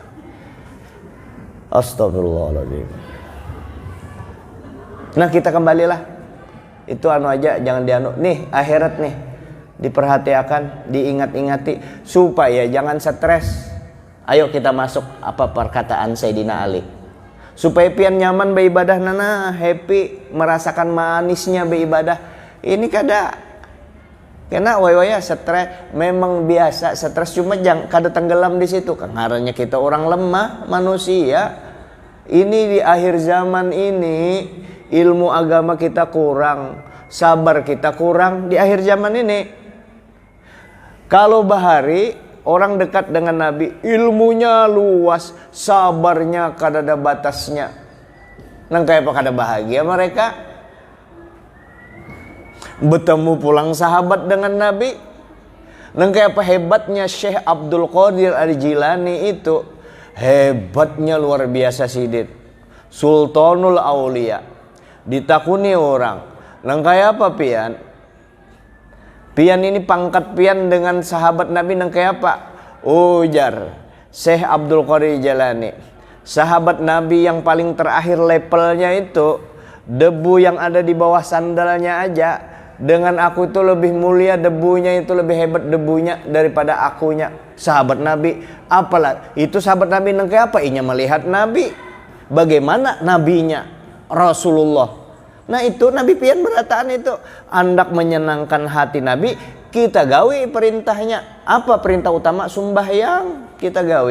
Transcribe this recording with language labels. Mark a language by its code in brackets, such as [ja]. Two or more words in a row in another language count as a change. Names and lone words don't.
[id] Astagfirullahaladzim. Nah, kita kembalilah itu aja, jangan nih akhirat nih diperhatikan, diingat-ingati supaya jangan stres. Ayo kita masuk apa perkataan Sayyidina Ali, supaya pian nyaman beribadah, nana happy, merasakan manisnya beribadah. [bjn] Ini kada kena waya stres, memang biasa stres, cuma jangan kada tenggelam di situ. [id] Karena kita orang lemah manusia. Ini di akhir zaman ini ilmu agama kita kurang, sabar kita kurang di akhir zaman ini. Kalau bahari orang dekat dengan Nabi, ilmunya luas, sabarnya kada ada batasnya. [bjn] Nang kayak apa kada bahagia mereka bertemu pulang sahabat dengan Nabi. Nang kayak apa hebatnya Syekh Abdul Qadir Al-Jilani itu, hebatnya luar biasa sidit, Sultanul Aulia. Ditakuni orang, nang kayak apa pian? Pian ini pangkat pian dengan sahabat Nabi nang kayak apa? [id] Ujar Syekh Abdul Qadir Jalani, sahabat Nabi yang paling terakhir levelnya itu, debu yang ada di bawah sandalnya aja dengan aku itu lebih mulia debunya, itu lebih hebat debunya daripada akunya. Sahabat Nabi, [bjn] apalah itu sahabat Nabi nang kayak apa? Inya melihat Nabi, bagaimana nabinya Rasulullah. Nah, itu Nabi pian berataan itu andak menyenangkan hati Nabi, kita gawe perintahnya. Apa perintah utama? Sembahyang kita gawe.